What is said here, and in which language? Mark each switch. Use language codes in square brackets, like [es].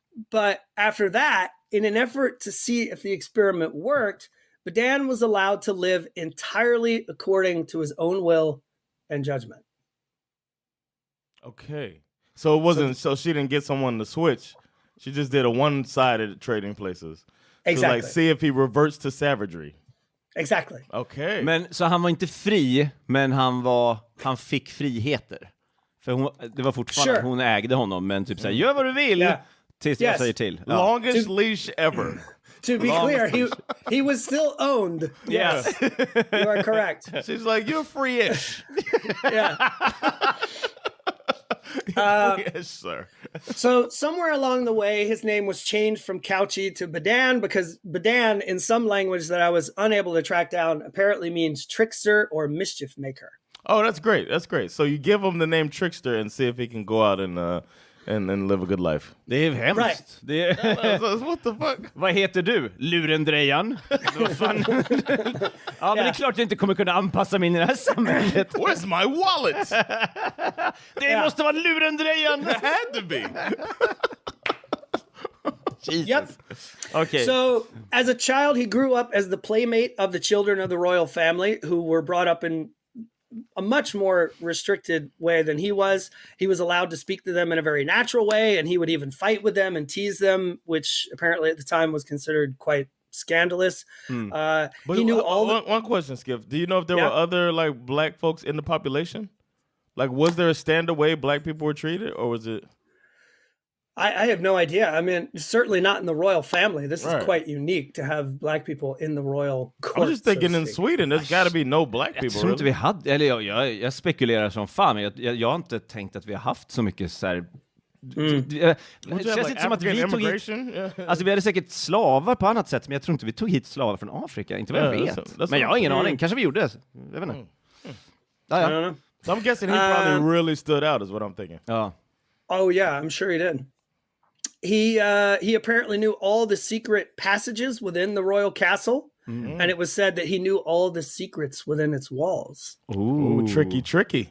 [en] But after that, in an effort to see if the experiment worked, Badan was allowed to live entirely according to his own will and judgment. Okay. So it wasn't, so she didn't get someone to switch. She just did a one-sided Trading Places. Exactly. To like see if he reverts to savagery. Exactly. Okay. [sv] Men så han var inte fri, men han fick friheter. För det var fortfarande hon ägde honom, men typ såhär, gör vad du vill. Yeah. Tills jag säger till. [en] Longest leash ever. To be clear, he was still owned. Yes. You are correct. She's like, you're free-ish. Yeah. Yes, sir. So somewhere along the way, his name was changed from Couchy to Badan, because Badan, in some language that I was unable to track down, apparently means trickster or mischief maker. Oh, that's great. That's great. So you give him the name Trickster and see if he can go out and and live a good life. [sv] Det är hemskt. [en] Right. [sv] Det är... [en] What the fuck? [sv] Vad heter du? Lurendrejan? Vad fan? Ja, men det är klart jag inte kommer kunna anpassa mig in i det här samhället. [en] Where's my wallet? [sv] Det måste vara lurendrejan! [en] It had to be. Jesus. Yep. Okay. So, as a child, he grew up as the playmate of the children of the royal family, who were brought up in a much more restricted way than he was. He was allowed to speak to them in a very natural way, and he would even fight with them and tease them, which apparently at the time was considered quite scandalous. He knew one question, Skip. Do you know if there were other like black folks in the population? Like, was there a standard way black people were treated, or was it? I have no idea. I mean, certainly not in the royal family. This is quite unique to have black people in the royal court. I'm just thinking in Sweden, there's got to be no black people. [sv] Jag tror inte vi hade, eller jag spekulerar som fan, men jag har inte tänkt att vi har haft så mycket så här. Det känns inte som att vi tog hit, alltså vi hade säkert slavar på annat sätt, men jag tror inte vi tog hit slavar från Afrika, inte vad jag vet. Men jag har ingen aning, kanske vi gjorde det. Jag vet inte. Ja. [en] So I'm guessing he probably really stood out is what I'm thinking. Oh yeah, I'm sure he did. He apparently knew all the secret passages within the royal castle, and it was said that he knew all the secrets within its walls. Ooh, tricky.